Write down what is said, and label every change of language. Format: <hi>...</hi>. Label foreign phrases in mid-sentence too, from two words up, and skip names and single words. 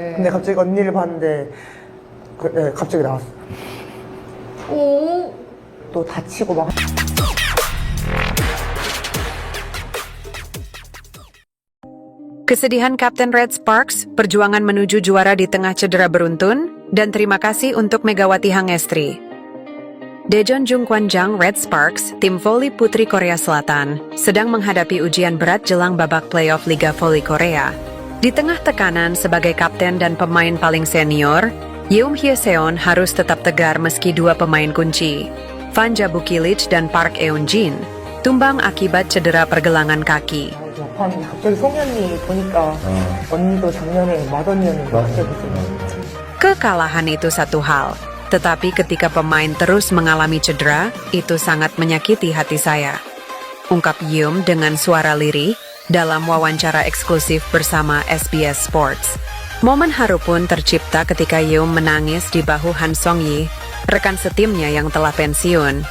<ko>근데 갑자기 언니를 봤는데 네, 갑자기 나왔어. 오. 또 다치고 막.</ko> <id>Kesedihan Kapten Red Sparks, perjuangan menuju juara di tengah cedera beruntun, dan terima kasih untuk Megawati Hangestri. Daejeon Jungkwanjang Red Sparks, tim voli putri Korea Selatan, sedang menghadapi ujian berat jelang babak playoff Liga Voli Korea. Di tengah tekanan sebagai kapten dan pemain paling senior, Yeom Hye-seon harus tetap tegar meski dua pemain kunci, Van Jabukilich dan Park Eun-jin, tumbang akibat cedera pergelangan kaki.</id> <ko>막판 갑자기 송이 언니 보니까 언니도 작년에 맏언니였는데 갑자기</ko> <id>Kekalahan itu satu hal, tetapi ketika pemain terus mengalami cedera, itu sangat menyakiti hati saya. Ungkap Yeom dengan suara lirih dalam wawancara eksklusif bersama SBS Sports. Momen haru pun tercipta ketika Yeom menangis di bahu Han Song-yi, rekan setimnya yang telah pensiun.</id>